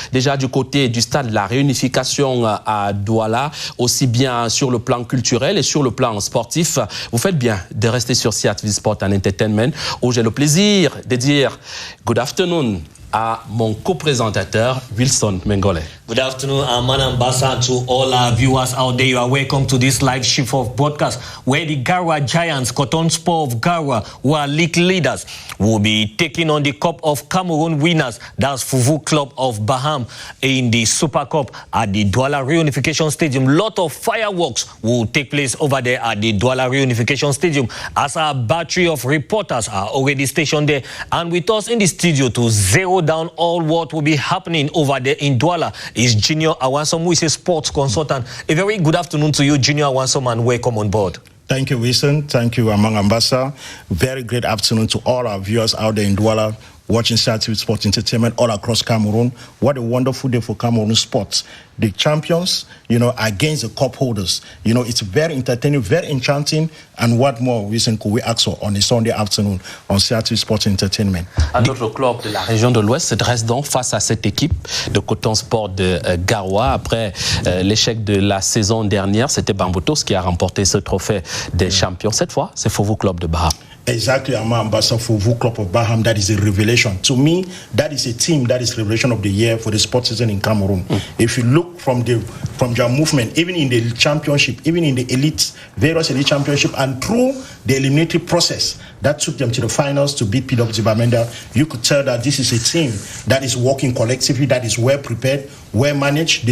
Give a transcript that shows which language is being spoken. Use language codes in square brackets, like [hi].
[fr] Déjà du côté du stade de La Réunification à Douala, aussi bien sur le plan culturel et sur le plan sportif. Vous faites bien de rester sur CRTV Sport and Entertainment où j'ai le plaisir de dire [en] good afternoon [fr] à mon co-présentateur Wilson Mengole. [en] Good afternoon, Manan Bassa, to all our viewers out there. You are welcome to this live shift of broadcast where the Garoua Giants, Coton Sport of Garoua, who are league leaders, will be taking on the Cup of Cameroon winners. That's Fovo Club of Baham in the Super Cup at the Douala Reunification Stadium. Lot of fireworks will take place over there at the Douala Reunification Stadium as our battery of reporters are already stationed there. And with us in the studio to zero down all what will be happening over there in Douala is Junior Awansom, who is a sports consultant. A very good afternoon to you, Junior Awansom, and welcome on board. Thank you, Wilson. Thank you, Amang Ambassa. Very great afternoon to all our viewers out there in Douala watching CRTV Sport Entertainment all across Cameroon. What a wonderful day for Cameroon sports. The champions, against the cup holders. It's very entertaining, very enchanting. And what more reason could we ask for on a Sunday afternoon on CRTV Sport Entertainment? [fr] Un autre club de la région de l'Ouest se dresse donc face à cette équipe de Coton Sport de Garoua. Après l'échec de la saison dernière, c'était Bambutos qui a remporté ce trophée des champions. Cette fois, c'est Fovo Club de Baham. [en] Exactly, I'm an ambassador for Fovo Club of Baham. That is a revelation. To me, that is a team that is revelation of the year for the sports season in Cameroon. If you look from their movement, even in the championship, even in the various elite championship, and through the eliminatory process that took them to the finals to beat PWD Bamenda, you could tell that this is a team that is working collectively, that is well prepared, well managed.